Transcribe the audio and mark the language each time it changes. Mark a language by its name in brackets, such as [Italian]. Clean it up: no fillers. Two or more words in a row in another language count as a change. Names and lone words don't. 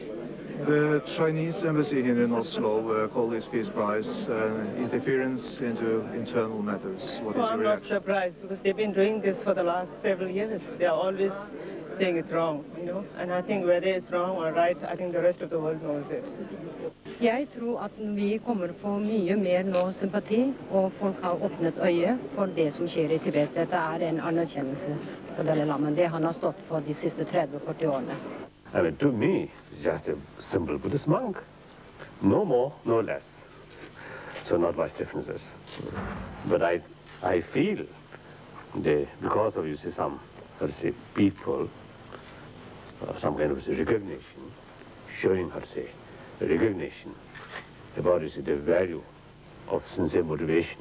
[English] The Chinese embassy here in Oslo called this Peace Prize interference into internal matters. What is your reaction? I'm not surprised, because they've been doing this for the last several years. They are always saying it's wrong, and I think whether it's wrong or right, I think the rest of the world knows it. [Norwegian] Jeg tror at vi kommer få mye mer nå sympati, og folk har åpnet øye for det som skjer i Tibet. Dette er en anerkjennelse for Dalai Lama, det han har stått for de siste 30-40 årene. [English] I mean, to me, it's just a simple Buddhist monk. No more, no less. So not much differences. But I feel because of, some, people, some kind of recognition, showing, recognition about, the value of sincere motivation.